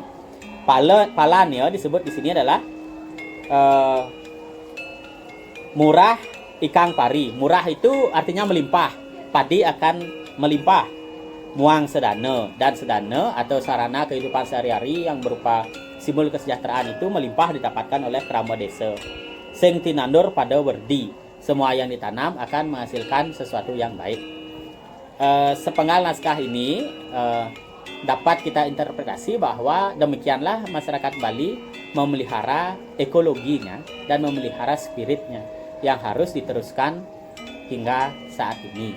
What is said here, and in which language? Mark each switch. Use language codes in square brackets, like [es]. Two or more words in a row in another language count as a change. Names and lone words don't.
[id] Palanya disebut di sini adalah [kaw] murah ikang pari. [id] Murah itu artinya melimpah, padi akan melimpah. [kaw] Muang sedana, [id] dan sedana atau sarana kehidupan sehari-hari yang berupa simbol kesejahteraan itu melimpah didapatkan oleh krama desa. [kaw] Sing tinandur pada werdi. [id] Semua yang ditanam akan menghasilkan sesuatu yang baik. Sepenggal naskah ini dapat kita interpretasi bahwa demikianlah masyarakat Bali memelihara ekologinya dan memelihara spiritnya yang harus diteruskan hingga saat ini.